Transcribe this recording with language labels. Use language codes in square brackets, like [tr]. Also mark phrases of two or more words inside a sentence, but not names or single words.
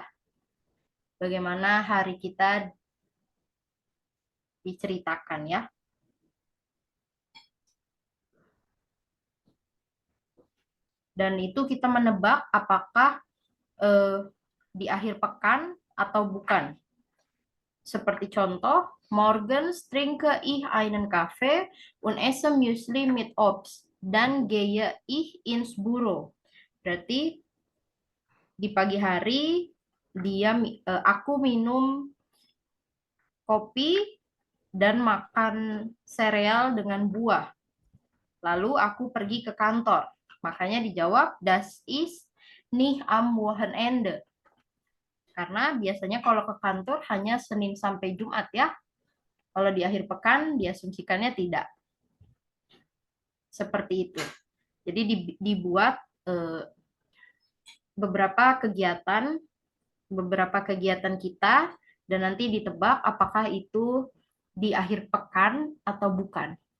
[id] Bagaimana hari kita diceritakan ya. Dan itu kita menebak apakah di akhir pekan atau bukan. Seperti contoh, [de] morgens trinke ich einen Kaffee und esse Müsli mit Obst. Dann gehe ich ins Büro. [id] Berarti di pagi hari aku minum kopi dan makan sereal dengan buah. Lalu aku pergi ke kantor. Makanya dijawab, [de] das ist nicht am Wochenende. [id] Karena biasanya kalau ke kantor hanya Senin sampai Jumat ya. Kalau di akhir pekan diasumsikannya tidak. Seperti itu. Jadi dibuat beberapa kegiatan kita dan nanti ditebak apakah itu di akhir pekan atau bukan.